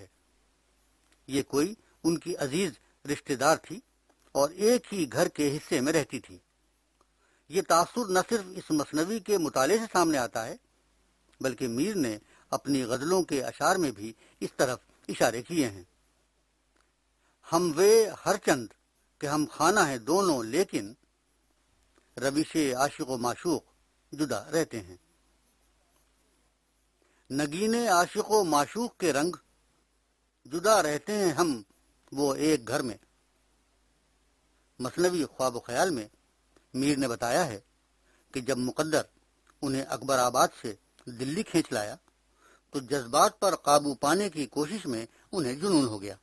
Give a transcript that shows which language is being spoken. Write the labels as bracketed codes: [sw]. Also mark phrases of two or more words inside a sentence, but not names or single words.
[ur] یہ کوئی ان کی عزیز رشتہ دار تھی اور ایک ہی گھر کے حصے میں رہتی تھی۔ یہ تاثر نہ صرف اس مثنوی کے مطالعے سے سامنے آتا ہے، بلکہ میر نے اپنی غزلوں کے اشعار میں بھی اس طرف اشارے کیے ہیں۔ ہم وے ہر چند کہ ہم خانہ ہیں دونوں، لیکن روش عاشق و معشوق جدا رہتے ہیں۔ نگین عاشق و معشوق کے رنگ جدا رہتے ہیں ہم وہ ایک گھر میں۔ مثنوی خواب و خیال میں میر نے بتایا ہے کہ جب مقدر انہیں اکبر آباد سے دلی کھینچ لایا تو جذبات پر قابو پانے کی کوشش میں انہیں جنون ہو گیا۔